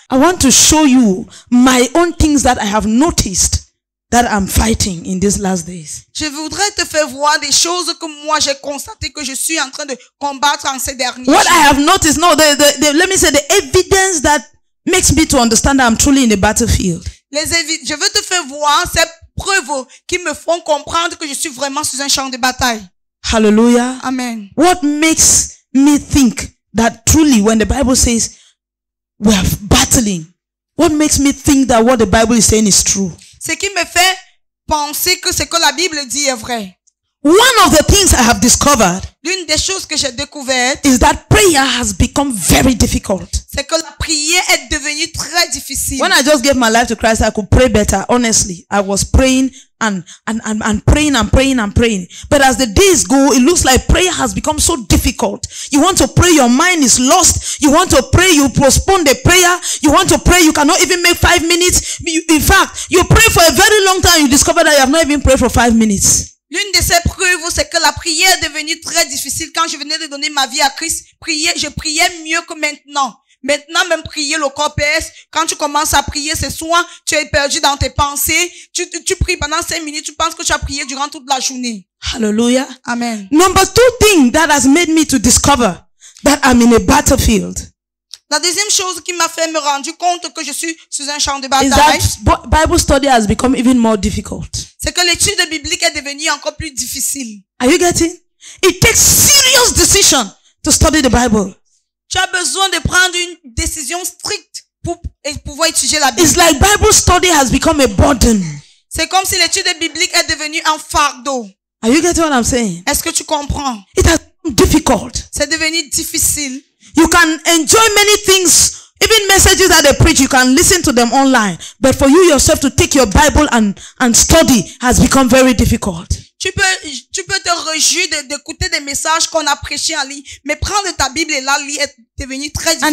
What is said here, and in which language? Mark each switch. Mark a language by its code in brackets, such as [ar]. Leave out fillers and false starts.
[en] I want to show you my own things that I have noticed that I'm fighting in these last days. [fr] Je voudrais te faire voir des choses que moi j'ai constaté que je suis en train de combattre en ces derniers [en] What [fr] jours. [en] I have noticed, no, let me say the evidence that makes me to understand that I'm truly in the battlefield. [fr] Je veux te faire voir ces preuves qui me font comprendre que je suis vraiment sur un champ de bataille. [en] Hallelujah. Amen. What makes me think that truly when the Bible says we are battling, what makes me think that what the Bible is saying is true? [fr] Ce qui me fait penser que ce que la Bible dit est vrai. [en] One of the things I have discovered [fr] L'une des choses que j'ai découvertes, [en] is that prayer has become very difficult. [fr] c'est que la prière est devenue très difficile. [en] When I just gave my life to Christ, I could pray better. Honestly, I was praying and praying. But as the days go, it looks like prayer has become so difficult. You want to pray, your mind is lost. You want to pray, you postpone the prayer. You want to pray, you cannot even make 5 minutes. In fact, you pray for a very long time, you discover that you have not even prayed for 5 minutes. [fr] L'une de ces preuves, c'est que la prière est devenue très difficile. Quand je venais de donner ma vie à Christ, je priais mieux que maintenant. Maintenant, même prier le corps PS, quand tu commences à prier, c'est soit tu es perdu dans tes pensées, tu pries pendant 5 minutes, tu penses que tu as prié durant toute la journée. [en] Hallelujah. Amen. Number 2 thing that has made me to discover that I'm in a battlefield [fr] La deuxième chose qui m'a fait me rendre compte que je suis sur un champ de [en] is [fr] bataille, [en] that Bible study has become even more difficult. [fr] c'est que l'étude biblique est devenue encore plus difficile. [en] Are you getting? It takes serious decision to study the Bible. [fr] Tu as besoin de prendre une décision stricte pour pouvoir étudier la Bible. [en] It's like Bible study has become a burden. [fr] C'est comme si l'étude biblique est devenue un fardeau. [en] Are you getting what I'm saying? [fr] Est-ce que tu comprends? [en] It has become difficult. [fr] C'est devenu difficile. [en] You can enjoy many things, even messages that they preach, you can listen to them online. But for you yourself to take your Bible and study has become very difficult. [fr] Tu peux te réjouir d'écouter des messages qu'on a prêchés en ligne, mais prendre ta Bible et la lire est devenu très difficile.